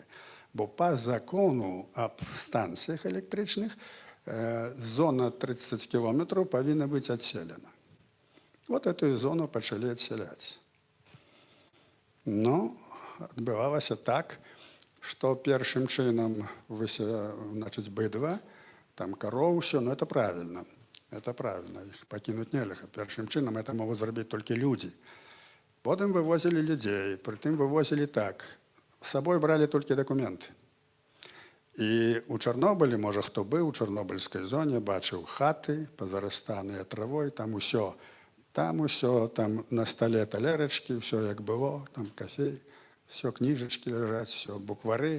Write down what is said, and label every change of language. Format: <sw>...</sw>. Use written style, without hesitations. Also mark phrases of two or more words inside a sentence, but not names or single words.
<be>Бо па закону аб станцыях электрычных зона 30 кілометраў павінна быць адселена. Вот эту зону пачалі адсяляць. Адбывалася так, што першым чынам значыць, быдва, там кароў, усё,</be> <ru>ну это правильно. Это правильно,</ru> <be>іх пакінуць нельга. Першым чынам это могуць зрабіць толькі людзі. Потым вывозілі людзей, прытым вывозілі так. З сабой бралі толькі дакументы. І ў Чарнобылі, можа, хто быў у чарнобыльскай зоне, бачыў хаты, пазарастаныя травой, там усё, там на стале талерачкі, ўсё як было, там кафей, ўсё кніжачкі ляжаць, ўсё буквары.</be>